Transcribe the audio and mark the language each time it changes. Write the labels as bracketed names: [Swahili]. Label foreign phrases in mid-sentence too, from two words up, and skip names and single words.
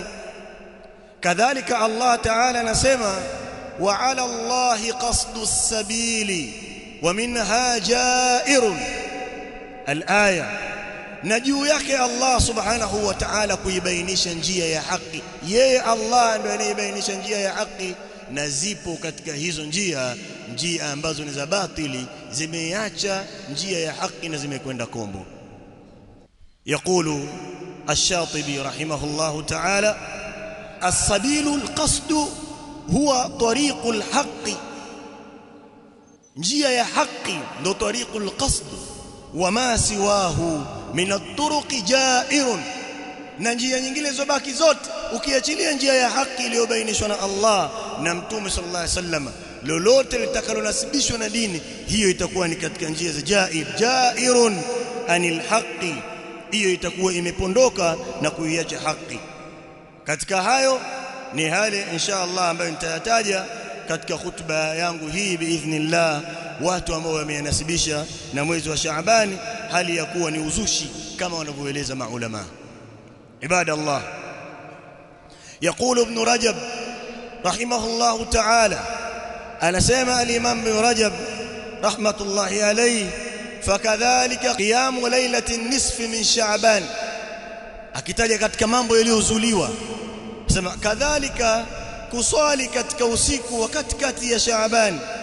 [Swahili] Kadhalika Allah Ta'ala anasema [Arabic] وعلى الله قصد السبيل ومنها جائر الآية, [Swahili] na juu yake Allah [Arabic] سبحانه وتعالى [Swahili] kuibainisha njia ya haki. Yeye Allah ndiye anayebainisha njia ya haki, na zipo katika hizo njia ambazo ni za batili, zimeacha njia ya haki na zimekwenda kombo. [Arabic] يقول الشاطبي رحمه الله تعالى السبيل القصد هو طريق الحق، [Swahili] njia ya haki ndo [Arabic] طريق القصد وما سواه من الطرق جائر, [Swahili] na njia nyingine zobaki zote ukiachilia njia ya haki iliyobainishwa na Allah na Mtume [Arabic] صلى الله عليه وسلم, [Swahili] lolote litakalonasibishwa na dini hiyo itakuwa ni katika njia za [Arabic] جائر عن الحق, [Swahili] hiyo itakuwa imepondoka na kuiacha haki. Katika hayo ni hali [Arabic] إن شاء الله [Swahili] ambayo nitayataja katika khutba yangu hii biidhnillah, watu ambao wameyanasibisha na mwezi wa Shaabani hali ya kuwa ni uzushi kama wanavyoeleza maulama. [Arabic] Ibadallah, يقول ابن رجب رحمه الله تعالى، [Swahili] anasema al-Imam Ibn Rajab [Arabic] رحمة الله عليه, فكذلك قيام ليلة نصف من شعبان, [Swahili] akitaja katika mambo yaliyozuliwa sema kadhalika kuswali katika usiku wa katikati ya Sha'ban,